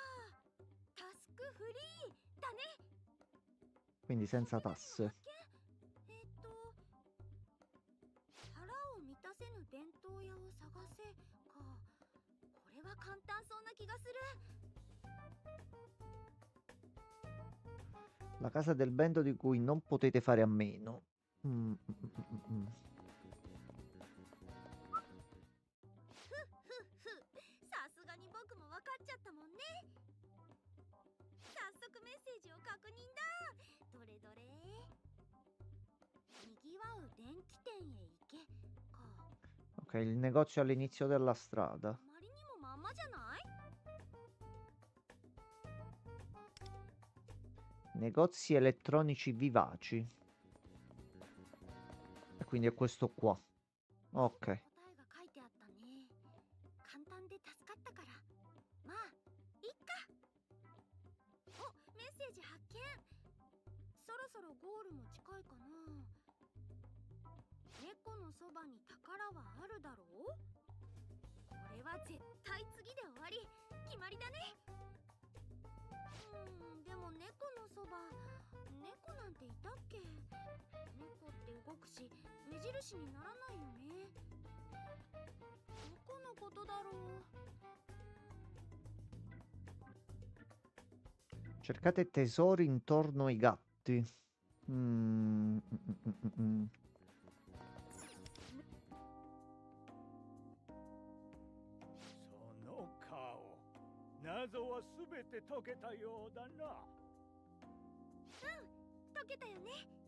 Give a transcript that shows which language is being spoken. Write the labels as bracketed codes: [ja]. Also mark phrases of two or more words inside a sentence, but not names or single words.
[ja] タスクフリーだね。 [it] Quindi senza tasse. [ja] 腹を満たせぬ弁当屋を探せか。これは簡単そうな気がする。 [it] La casa del vento di cui non potete fare a meno. Mm, mm, mm, mm, mm. [ja] さすがに僕も分かっちゃったもんね。早速メッセージを確認だ。どれどれ。にぎわう電気店へ行けか。 [it] Ok, il negozio all'inizio della strada. [ja] あまりにもまんまじゃない？ [it] Negozi elettronici vivaci. E quindi è questo qua. Ok. [ja] 答えが書いてあったね。簡単で助かったから。まあ、いっか。お、メッセージ発見。そろそろゴールも近いかな。猫のそばに宝はあるだろう。これは絶対次で終わり。決まりだね。でも猫のそば、猫なんていたっけ？猫って動くし、目印にならないよね。どこのことだろう。 [it] Cercate tesori intorno ai gatti. Mm, mm, mm, mm, mm. [ja] その顔、謎はすべて解けたようだな。解けたよね。